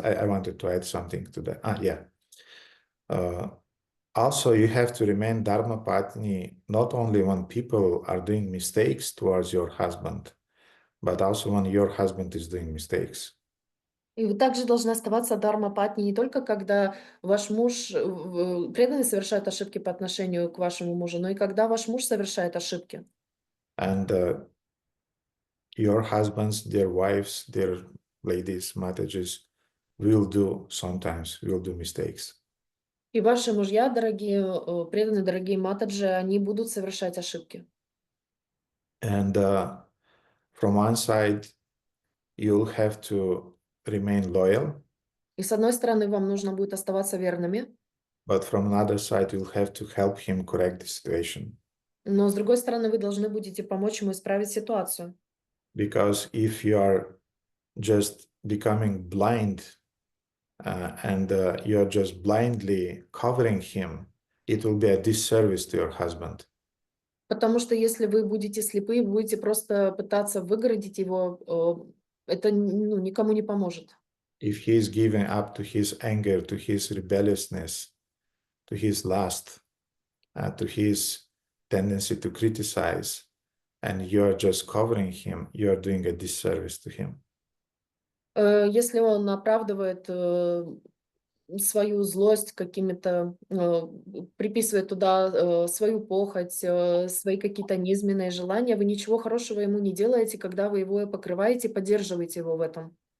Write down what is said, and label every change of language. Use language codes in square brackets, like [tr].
[en] I wanted to add something to that. Yeah. Also, you have to remain Dharma Patni not only when people are doing mistakes towards your husband, but also when your husband is doing mistakes. [ru] И вы также должны оставаться дharma-патни не только когда ваш муж, преданный совершает ошибки по отношению к вашему мужу, но и когда ваш муж совершает ошибки. [en] And your husbands, their wives, their ladies, matages will do mistakes. [ru] И ваши мужья, дорогие, преданные, дорогие матаджи, они будут совершать ошибки. [en] And from one side, you'll have to remain loyal, [ru] И с одной стороны, вам нужно будет оставаться верными, [en] but from another side, you'll have to help him correct the situation. [ru] но с другой стороны, вы должны будете помочь ему исправить ситуацию. [en] Because if you are just becoming blind and you're just blindly covering him, it will be a disservice to your husband. [ru] Потому что если вы будете слепы, будете просто пытаться выгородить его, это никому не поможет. [en] If he is giving up to his anger, to his rebelliousness, to his lust, to his tendency to criticize, and you're just covering him, you're doing a disservice to him. [ru] Если он оправдывает свою злость какими-то, приписывает туда свою похоть, свои какие-то низменные желания, вы ничего хорошего ему не делаете, когда вы его покрываете, поддерживаете его в этом.